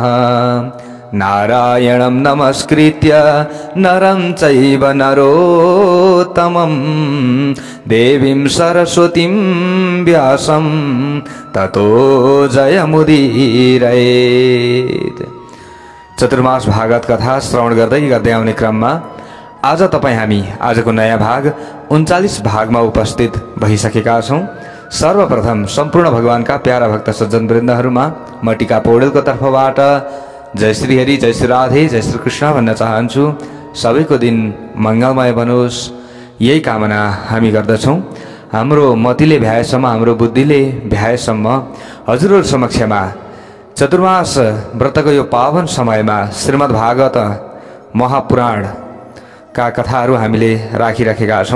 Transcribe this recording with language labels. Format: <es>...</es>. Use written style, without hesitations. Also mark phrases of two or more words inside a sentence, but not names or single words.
<sa>नारायणं नमस्कृत्य नरं चैव नरोत्तमं देवीं सरस्वतीं व्यासं ततो जयमुदीरयेत्।</sa> <ne>चतुर्मास भागवत कथा श्रवण गर्दै आउने क्रममा आज हामी आजको नयाँ भाग 39 भागमा उपस्थित भइसकेका छौं। सर्वप्रथम सम्पूर्ण भगवानका प्यारा भक्त सज्जन वृन्दहरुमा म टीका पौडेलको तर्फबाट जय श्री हरि, जय श्री राधे, जय श्री कृष्ण भन्न चाहन्छु। सबैको दिन मंगलमय बनोस् यही कामना हामी गर्दछौं। हाम्रो मतिले भ्याएसम्म, हाम्रो बुद्धिले भ्याएसम्म हजुरहरु समक्षमा चतुर्मास व्रतको यो पावन समयमा श्रीमद् भागवत महापुराण का कथाहरू हामीले राखिराखेका छौं।</ne>